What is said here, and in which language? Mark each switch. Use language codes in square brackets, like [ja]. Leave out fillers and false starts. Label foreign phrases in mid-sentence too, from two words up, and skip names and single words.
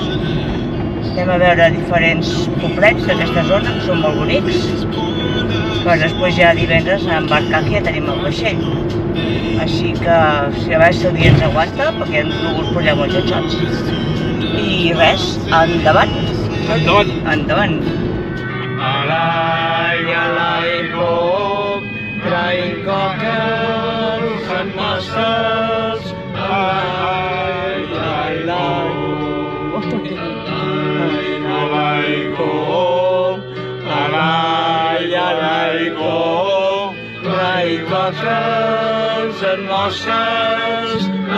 [ca] Anem a veure diferents poblets d'aquesta zona, que són molt bonics, per després ja divendres a embarcar, que ja tenim el vaixell. Així que, si a veure si el dia ens aguanta, perquè hem volgut pujar molts xatxots. I res, endavant. Endavant. Endavant. [en] Alai, ho, crying cockles and masters. Alai, ho, crying cockles and masters.